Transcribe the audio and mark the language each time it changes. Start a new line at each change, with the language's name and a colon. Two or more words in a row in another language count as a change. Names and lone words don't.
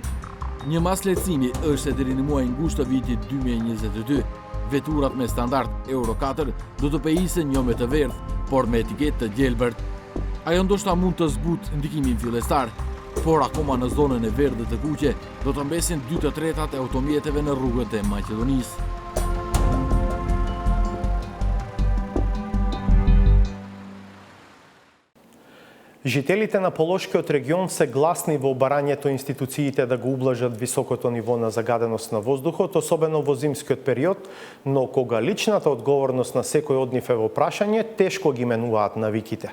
Albanian: Një mas lehtësimi është se deri në muajin gusht të vitit 2022, veturat me standard Euro 4 do të pejisen jo me të verdh, por me etiket të gjelbërt. Ajo ndoshta mund të zbut ndikimin fillestar, por akoma në zonën e verdhë të kuqe do të mbesin 2/3 e automjeteve në rrugët e Maqedonisë.
Macedonian: Жителите на Полошкиот регион се гласни во барањето институциите да го ублажат високото ниво на загаденост на воздухот, особено во зимскиот период, но кога личната одговорност на секој од нив е во прашање, тешко ги менуваат навиките.